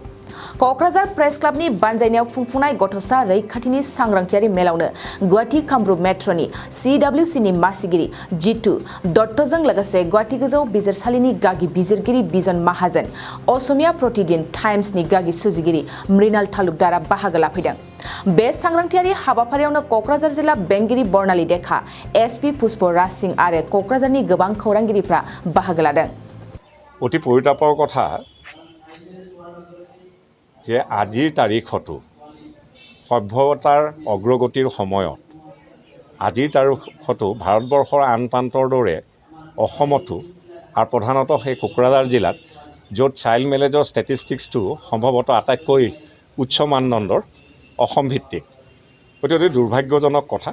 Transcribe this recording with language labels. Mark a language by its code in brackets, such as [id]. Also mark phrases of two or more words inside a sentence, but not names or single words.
[brx] क'क्राझार प्रेस क्लाबनि बानजायनायाव खुंफुंनाय गथ'सा रैखाथिनि सांग्रांथियारि मेलावनो गुवाहाटी कामरुप मेट्र'नि CWCनि मासिगिरि जितु दत्तजों लोगोसे गुवाहाटी गोजौ बिजिरसालिनि गागि बिजिरगिरि बिजन माहाजोन, असमिया प्रतिदिन टाइम्सनि गागि सुजुगिरि मृणाल तालुकदारा बाहागो लाफैदों। बे सांग्रांथियारि हाबाफारियावनो क'क्राझार जिल्ला बेंगिरि बर्नाली देखा, SP पुष्प राज सिंह आरो क'क्राझारनि गोबां खौरांगिरिफ्रा बाहागो लादों। [as] অতি পৰিতাপৰ কথা যে আজিৰ তাৰিখতো সভ্যতাৰ অগ্ৰগতিৰ সময়ত আজিৰ তাৰিখতো ভাৰতবৰ্ষৰ আন প্ৰান্তৰ দৰে অসমতো আৰু প্ৰধানতঃ সেই কোকৰাঝাৰ জিলাত য'ত [en] child marriage statistics [as] সম্ভৱতঃ আটাইতকৈ উচ্চ মানদণ্ডৰ অসম ভিত্তিক, অতি দুৰ্ভাগ্যজনক কথা।